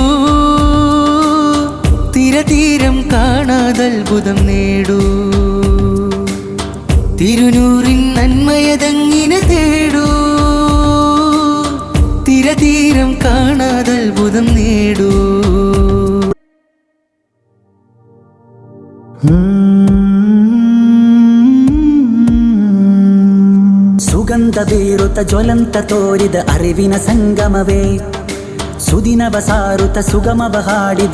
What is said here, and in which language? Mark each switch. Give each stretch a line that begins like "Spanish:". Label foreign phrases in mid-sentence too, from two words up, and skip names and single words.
Malayalam: തിരതീരം കാണാതത്ഭുതം നേടൂ തിരുനൂറിൻ നന്മയതങ്ങിനെ തേടൂ തിരതീരം കാണാതത്ഭുതം നേടൂ.
Kannada: ಸುಗಂಧ ಬೀರುತ ಜ್ವಲಂತ ತೋರಿದ ಅರಿವಿನ ಸಂಗಮವೇ ಸುದಿನವ ಸಾರುತ ಸುಗಮವ ಹಾಡಿದ